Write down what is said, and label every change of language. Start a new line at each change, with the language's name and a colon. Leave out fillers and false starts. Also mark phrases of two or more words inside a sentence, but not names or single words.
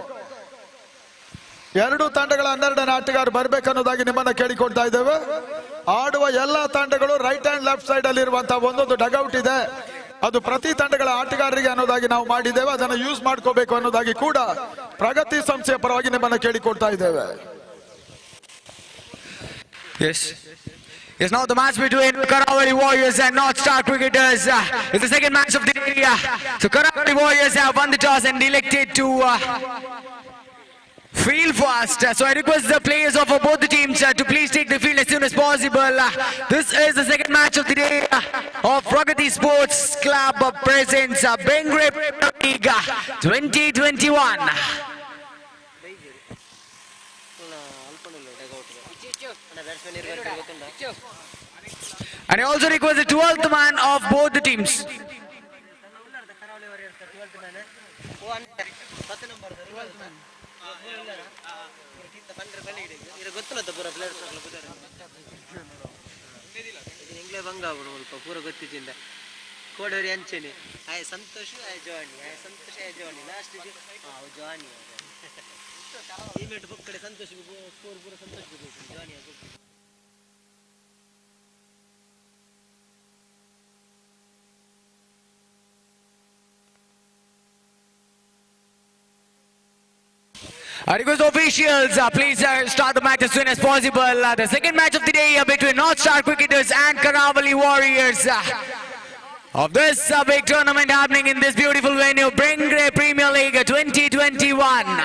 Kannada: ಎರಡು ತಂಡಗಳ 12ನೇ ಆಟಗಾರ ಬರ್ಬೇಕನ್ನೋದಾಗಿ ನಿಮ್ಮನ್ನ ಕೇಳಿಕೊಡ್ತಾ ಇದ್ದೇವೆ. ಆಡುವ ಎಲ್ಲಾ ತಂಡಗಳು
English: right and left side
Kannada: ಅಲ್ಲಿ ಇರುವಂತಹ ಒಂದೊಂದು ಡಗೌಟ್ ಇದೆ, ಅದು ಪ್ರತಿ ತಂಡಗಳ ಆಟಗಾರರಿಗೆ ಅನ್ನೋದಾಗಿ ನಾವು ಮಾಡಿದ್ದೇವೆ. ಅದನ್ನು ಯೂಸ್ ಮಾಡ್ಕೋಬೇಕು ಅನ್ನೋದಾಗಿ ಕೂಡ ಪ್ರಗತಿ ಸಂಸ್ಥೆಯ ಪರವಾಗಿ ನಿಮ್ಮನ್ನ ಕೇಳಿಕೊಡ್ತಾ ಇದ್ದೇವೆ.
English: Yes, now the match between Karavali Warriors and North Star Cricketers. It's the second match of the day. So Karavali Warriors have won the toss and elected to field first. So I request the players of both the teams to please take the field as soon as possible. This is the second match of the day of Pragathi Sports Club presents Bengre League 2021. And I also request the 12th man of both the teams. ಪೂರ ಗೊತ್ತಿದ್ದಿಂದ ಕೋಡೋರಿ ಅಂಚೆನೆ ಆಯ್ ಸಂತೋಷ ಆಯ್ ಜಾನಿ ಆಯ್ ಸಂತೋಷ ಆಯ್ ಜಾನಿ ಲಾಸ್ಟ್ ಜಾನಿ ಟೀಮೇಟ್ ಬುಕ್ ಕಡೆ ಸಂತೋಷ ಸ್ಕೋರ್ ಪೂರ ಸಂತೋಷ ಜಾನಿ I request officials, please start the match as soon as possible. The second match of the day between North Star Cricketers and Karavali Warriors of this big tournament happening in this beautiful venue, Bengre Premier League 2021.